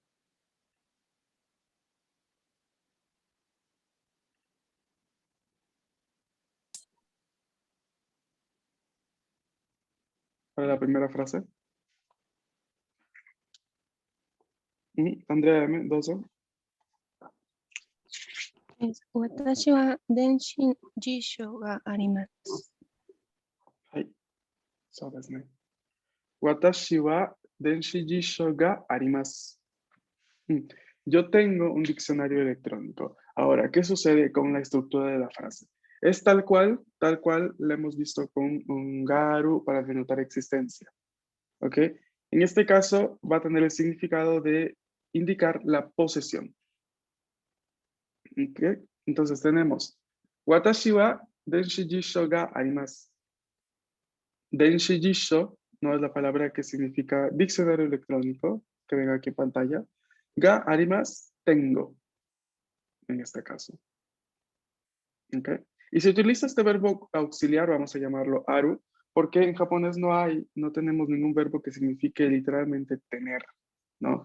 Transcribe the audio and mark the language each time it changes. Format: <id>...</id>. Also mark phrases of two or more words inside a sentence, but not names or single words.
<es>Para la primera frase. Andrea, dame, 2.</es> <ja>私は電子辞書があります. そうですね。私は電子辞書があります。</ja> <es>Yo tengo un diccionario electrónico. Ahora, ¿qué sucede con la estructura de la frase? Es tal cual la hemos visto con un garu para denotar existencia. ¿Ok? En este caso va a tener el significado de indicar la posesión. ¿Ok? Entonces tenemos</es> <ja>私は電子辞書があります. 電子辞書</ja> <es>no es la palabra que significa diccionario electrónico, que ven aquí en pantalla.</es> <ja>があります,</ja> <es>tengo, en este caso. ¿Ok? Y si utiliza este verbo auxiliar, vamos a llamarlo aru, porque en japonés no tenemos ningún verbo que signifique literalmente tener, ¿no?</es>